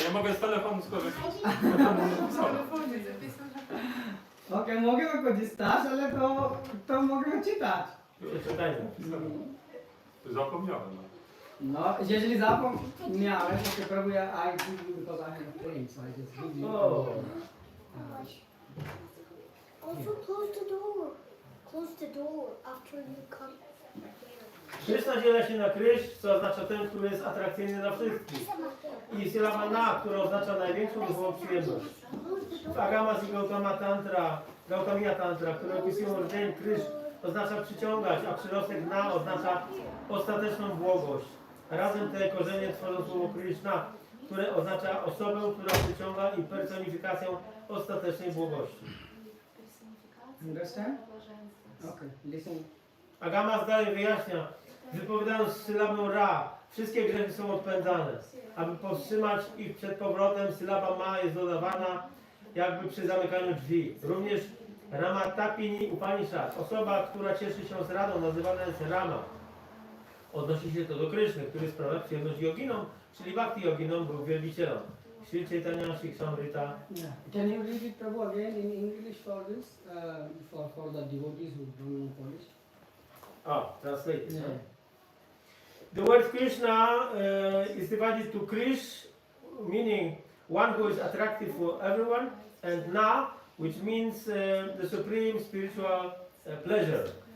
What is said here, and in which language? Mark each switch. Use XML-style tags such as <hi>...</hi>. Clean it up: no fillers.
<pl>Ja mogę z telefonu skorzystać. Okay, możemy korzystać, ale to możemy czytać. Czytajmy. Zapomniałem. No, jeżeli zapomniałem, to</pl> <en>Prabhu, I give you because I have a friend, so I just give you. Oh. Also close the door. Close the door after you come.</en> <pl>Krishna dzieli się na Krysz, co oznacza ten, który jest atrakcyjny dla wszystkich. I sylaba Na, która oznacza największą duchową przyjemność. W Agamas i Gautamiya Tantra, które opisują rdzeń Krysz, oznacza przyciągać, a przyrostek Na oznacza ostateczną błogość. Razem te korzenie tworzą słowo Krishna, które oznacza osobę, która przyciąga i personifikację ostatecznej błogości.</pl> <en>Understand? Okay, listen.</en> <pl>Agamas dalej wyjaśnia, wypowiadając sylabę Ra, wszystkie grzechy są odpędzane. Aby powstrzymać ich przed powrotem, sylaba Ma jest dodawana jakby przy zamykaniu drzwi. Również Ramatapini Upanishad, osoba, która cieszy się z radą, nazywana jest Rama. Odnosi się to do Kryszny, który sprawia przyjemność joginom, czyli bhakti joginom, był wielbicielem. Sri Chaitanya, Sri Samrita.</pl> <en>Can you read it, Prabhu, again in English for this, for the devotees who don't know Polish? Translate. Yeah. The word Krishna is divided to Krish, meaning one who is attractive for everyone, and Na, which means the supreme spiritual pleasure.</en>